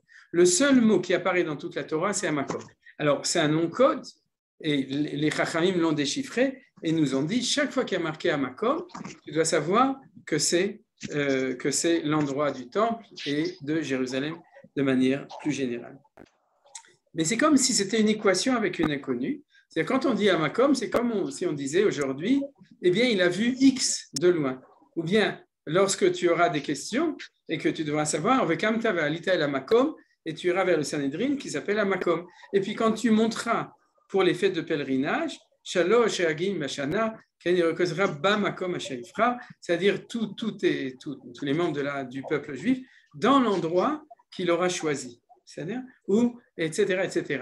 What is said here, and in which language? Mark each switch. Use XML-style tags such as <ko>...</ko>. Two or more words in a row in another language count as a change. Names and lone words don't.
<fr>Le seul mot qui apparaît dans toute la Torah, c'est Hamakom. Alors, c'est un nom code, et les Chachamim l'ont déchiffré et nous ont dit, chaque fois qu'il y a marqué Hamakom, tu dois savoir que c'est l'endroit du temple et de Jérusalem de manière plus générale. Mais c'est comme si c'était une équation avec une inconnue. C'est-à-dire quand on dit Hamakom, c'est comme si on disait aujourd'hui, eh bien, il a vu X de loin. Ou bien, lorsque tu auras des questions et que tu devras savoir,</fr> <he>וקם תבא עלית אל המקום,</he> <fr>et tu iras vers le Sanhedrin qui s'appelle Hamakom. Et puis quand tu monteras pour les fêtes de pèlerinage,</fr> <he>שלוש חגים בשנה,</he> <fr>c'est-à-dire tous les membres du peuple juif dans l'endroit qu'il aura choisi, c'est-à-dire où, etc., etc.</fr>